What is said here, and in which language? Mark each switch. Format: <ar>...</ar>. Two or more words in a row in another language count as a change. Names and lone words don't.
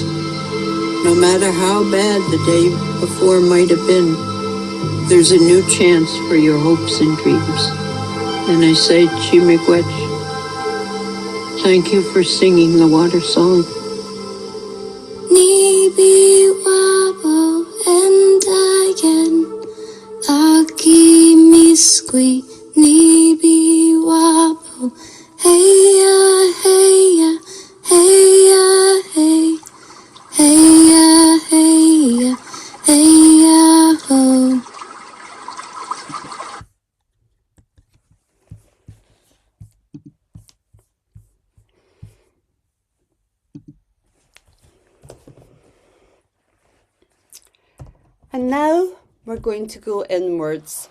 <en>no matter how bad the day before might have been, there's a new chance for your hopes and dreams. And I say, Chimigwech, thank you for singing the water song.</en> <oj>Nibi wabo endayen aki miskwi nibi wabo heya heya heya hey heya heya heya ho.</oj> <en>And now we're going to go inwards.</en>